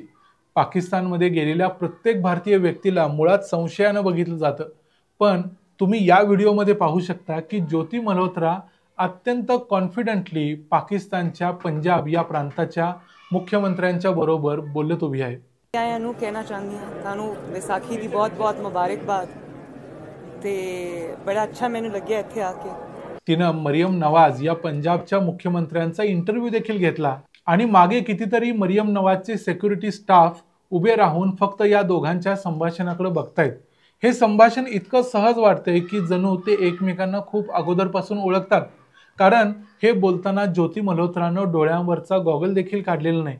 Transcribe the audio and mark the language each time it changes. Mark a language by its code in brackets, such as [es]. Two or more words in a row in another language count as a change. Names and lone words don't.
[mr] पाकिस्तानमध्ये गेलेल्या प्रत्येक भारतीय व्यक्तीला मुळात संशयानं बघितलं जातं, पण तुम्ही या व्हिडिओमध्ये पाहू शकता की ज्योती मल्होत्रा अत्यंत कॉन्फिडेंटली पाकिस्तानच्या पंजाब या प्रांताच्या मुख्यमंत्र्यांच्या बरोबर बोलत उभी आहे। [pa] ਨੂੰ ਕਹਿਣਾ ਚਾਹੁੰਦੀ ਹਾਂ ਤੁਹਾਨੂੰ ਵਿਸਾਖੀ ਦੀ ਬਹੁਤ-ਬਹੁਤ ਮੁਬਾਰਕਬਾਦ ਤੇ ਬੜਾ ਅੱਛਾ ਮੈਨੂੰ ਲੱਗਿਆ ਇੱਥੇ ਆ ਕੇ। [mr] तिनं मरियम नवाज या पंजाबच्या मुख्यमंत्र्यांचा इंटरव्ह्यू देखील घेतला आणि मागे कितीतरी मरियम नवाजचे [en] security staff [mr] उभे राहून फक्त या दोघांच्या संभाषणाकडे बघतायत। हे संभाषण इतकं सहज वाटतंय की जणू ते एकमेकांना खूप अगोदरपासून ओळखतात, कारण हे बोलताना ज्योती मल्होत्रानं डोळ्यांवरचा गॉगल देखील काढलेला नाही।